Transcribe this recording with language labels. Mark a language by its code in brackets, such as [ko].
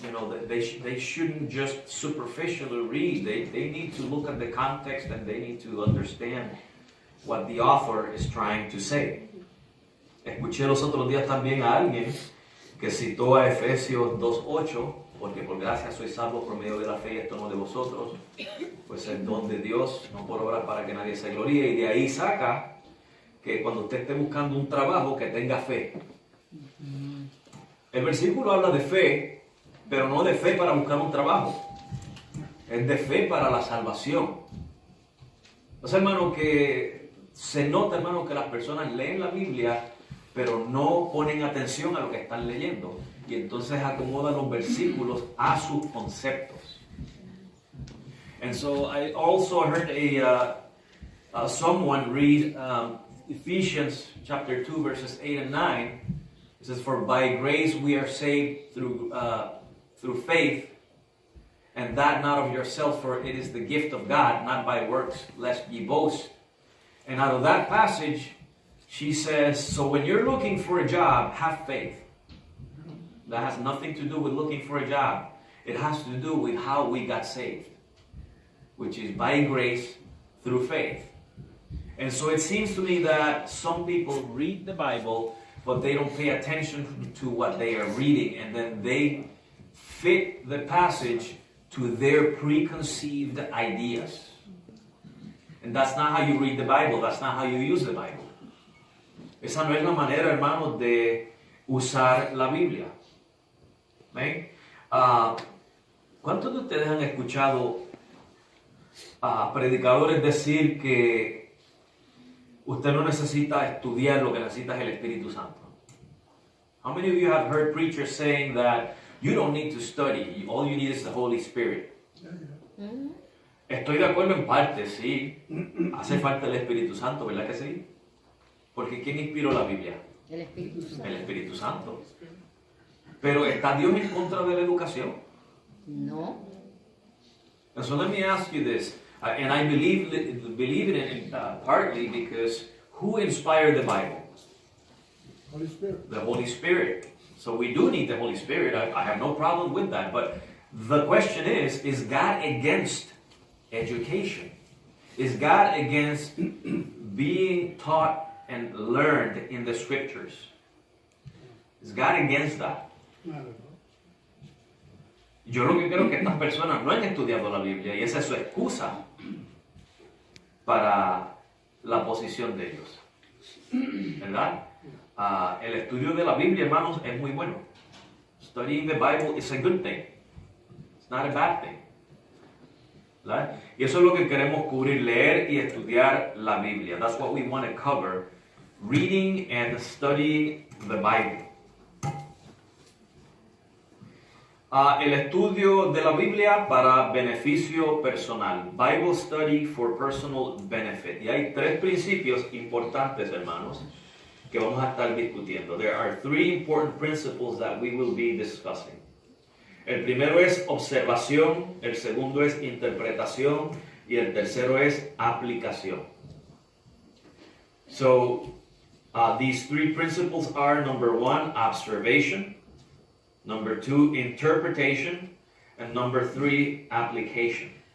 [en] You know, they shouldn't just superficially read. They need to look at the context and they need to understand what the author is trying to say. [es] Escuché los otros días también a alguien que citó a Efesios 2:8, porque por gracia sois salvos por medio de la fe, y esto no de vosotros, pues el don de Dios, no por obras para que nadie se gloríe, y de ahí saca que cuando usted esté buscando un trabajo, que tenga fe. El versículo habla de fe, pero no de fe para buscar un trabajo. Es de fe para la salvación. O sea, hermano, que se nota, hermano, que las personas leen la Biblia, pero no ponen atención a lo que están leyendo. Y entonces acomodan los versículos a sus conceptos. [en] And so I also heard someone read Ephesians chapter 2, verses 8 and 9. It says, "For by grace we are saved through faith, and that not of yourself, for it is the gift of God, not by works, lest ye boast." And out of that passage, she says, so when you're looking for a job, have faith. That has nothing to do with looking for a job. It has to do with how we got saved, which is by grace through faith. And so it seems to me that some people read the Bible, but they don't pay attention to what they are reading, and then they fit the passage to their preconceived ideas. And that's not how you read the Bible. That's not how you use the Bible. [es] Esa no es la manera, hermanos, de usar la Biblia. ¿Ven? ¿Cuántos de ustedes han escuchado a predicadores decir que usted no necesita estudiar, lo que necesita es el Espíritu Santo? [en] How many of you have heard preachers saying that you don't need to study, all you need is the Holy Spirit? [es] Estoy de acuerdo en parte, sí. Hace falta el Espíritu Santo, ¿verdad que sí? Porque ¿quién inspiró la Biblia? El Espíritu Santo. El Espíritu Santo. Pero ¿está Dios en contra de la educación? No. [en] And so let me ask you this, and I believe it in partly because who inspired the Bible? Holy Spirit. The Holy Spirit. So we do need the Holy Spirit. I have no problem with that. But the question is God against education? Is God against being taught and learned in the Scriptures? Is God against that? [es] Yo lo que creo es que estas personas no han estudiado la Biblia y esa es su excusa para la posición de ellos. ¿Verdad? El estudio de la Biblia, hermanos, es muy bueno. [en] Studying the Bible is a good thing. It's not a bad thing. [es] ¿Verdad? Y eso es lo que queremos cubrir, leer y estudiar la Biblia. [en] That's what we want to cover. Reading and studying the Bible. [es] El estudio de la Biblia para beneficio personal. [en] Bible study for personal benefit. [es] Y hay tres principios importantes, hermanos, que vamos a estar discutiendo. [en] There are three important principles that we will be discussing. [es] El primero es observación, el segundo es interpretación y el tercero es aplicación. [en] So, these three principles are, number one, observation. Number two, interpretation. And number three, application.